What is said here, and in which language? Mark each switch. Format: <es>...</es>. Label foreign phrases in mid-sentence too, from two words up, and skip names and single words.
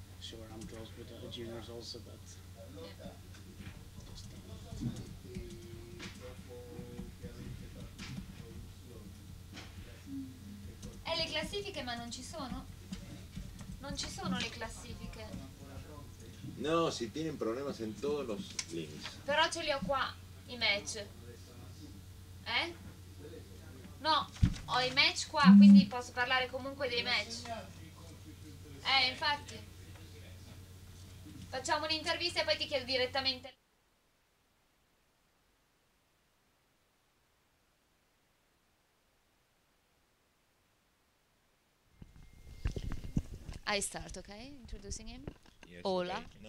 <en>sure I'm close with the juniors also, but just,</en> <it>le classifiche ma non ci sono? Non ci sono le classifiche.</it> <es>No, si tienen problemas en todos los links.</es> <it>Però ce li ho qua, i match. No, ho i match qua, quindi posso parlare comunque dei match. Infatti. Facciamo un'intervista e poi ti chiedo direttamente.</it> <en>I start, okay? Introducing him. Yes, Ola. okay. No.</en>